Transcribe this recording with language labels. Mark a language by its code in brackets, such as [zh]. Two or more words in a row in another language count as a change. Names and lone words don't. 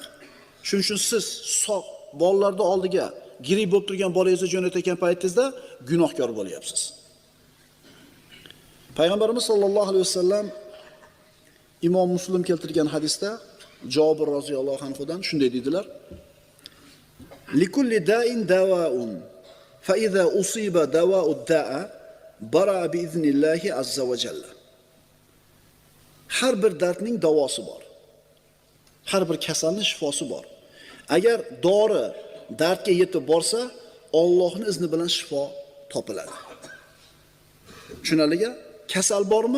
[uz] Shuning uchun siz sog' bolalarning oldiga gripp bo'lib turgan bolangizni jo'natayotgan paytingizda gunohkor bo'lyapsiz. Payg'ambarimiz [ar] صلى الله عليه وسلم [uz] Imom Muslim keltirgan hadisda Jabir roziyallohu anhudan shunday dedilar: [ar] "لكل داء دواء، فإذا أصيب دواء الداء برأ بإذن الله عز وجل." [uz] Har bir dardning davosi bor. Har bir kasalning shifosi bor. Agar dori dardga yetib borsa, Allohning izni bilan shifo topiladi. Tushunaliga? Kasal bormi?